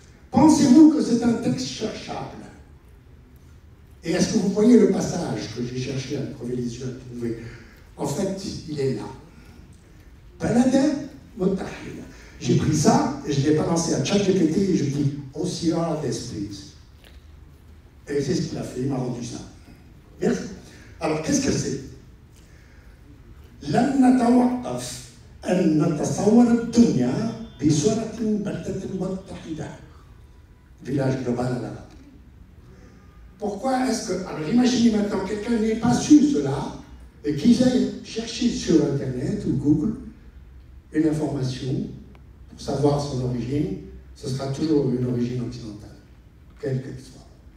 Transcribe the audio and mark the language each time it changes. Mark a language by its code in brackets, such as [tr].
[fr] Pensez-vous que c'est un texte cherchable? Et est-ce que vous voyez le passage que j'ai cherché à crever les yeux à trouver? En fait, il est là. Balada Mottahida. J'ai pris ça et je l'ai balancé à ChatGPT et je dis OCR please. Et c'est ce qu'il a fait, il m'a rendu ça. Merci. Alors, qu'est-ce que c'est? [ar] لن نتوقف أن نتصور الدنيا بصورة بلدة متحدة. [fr] Village global à l'arabe. Pourquoi est-ce que... Alors imaginez maintenant, quelqu'un n'ait pas su cela et qu'il aille chercher sur Internet ou Google une information pour savoir son origine, ce sera toujours une origine occidentale, quelle qu'elle soit.